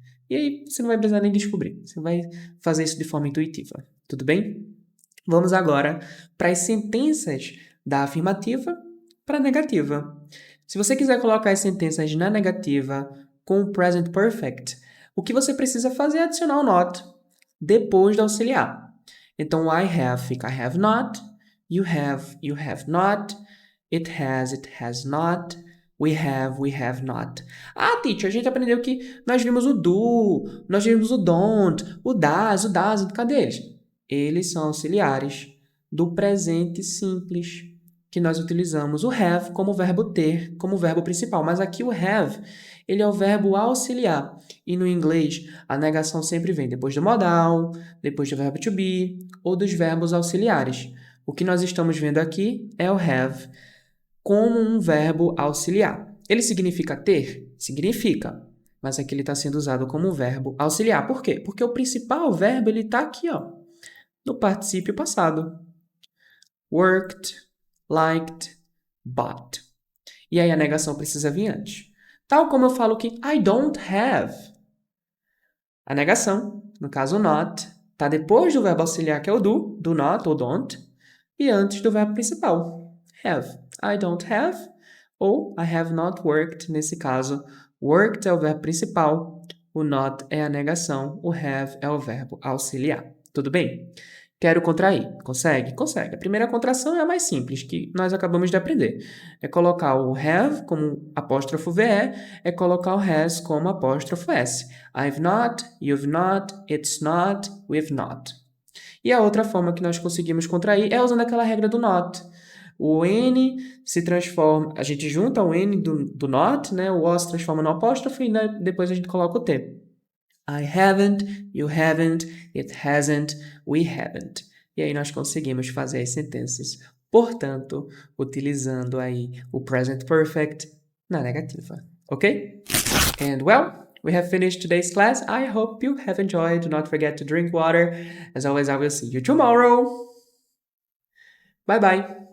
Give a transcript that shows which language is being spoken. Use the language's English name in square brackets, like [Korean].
[Portuguese] E aí você não vai precisar nem descobrir, você vai fazer isso de forma intuitiva. Tudo bem? Vamos agora para as sentenças da afirmativa para a negativa. Se você quiser colocar as sentenças na negativa com o present perfect, o que você precisa fazer é adicionar o not depois do auxiliar. Então, [English] I have [Portuguese] fica [English] I have not, you have not, it has not, we have not. [Portuguese] Ah, teacher, a gente aprendeu que nós vimos o do, nós vimos o don't, o does, cadê eles? Eles são auxiliares do presente simples, que nós utilizamos o have como verbo ter, como verbo principal. Mas aqui o have, ele é o verbo auxiliar. E no inglês, a negação sempre vem depois do modal, depois do verbo to be ou dos verbos auxiliares. O que nós estamos vendo aqui é o have como um verbo auxiliar. Ele significa ter? Significa. Mas aqui ele está sendo usado como um verbo auxiliar. Por quê? Porque o principal verbo está aqui, ó, no particípio passado. [English] Worked, liked, bought. [Portuguese] E aí a negação precisa vir antes. Tal como eu falo que [English] I don't have. [Portuguese] A negação, no caso not, está depois do verbo auxiliar que é o do not ou don't, e antes do verbo principal, have. [English] I don't have [Portuguese] ou [English] I have not worked. [Portuguese] Nesse caso, worked é o verbo principal, o not é a negação, o have é o verbo auxiliar. Tudo bem? Quero contrair. Consegue? Consegue. A primeira contração é a mais simples, que nós acabamos de aprender. É colocar o have como apóstrofo VE, é colocar o has como apóstrofo S. [English] I've not, you've not, it's not, we've not. [Portuguese] E a outra forma que nós conseguimos contrair é usando aquela regra do not. O N se transforma, a gente junta o N do not, né? O O se transforma no apóstrofo e depois a gente coloca o T. [English] I haven't, you haven't, it hasn't, we haven't. [Portuguese] E aí nós conseguimos fazer as sentenças, portanto, utilizando aí o present perfect na negativa, ok? [English] And well, we have finished today's class. I hope you have enjoyed. Do not forget to drink water. As always, I will see you tomorrow. Bye bye.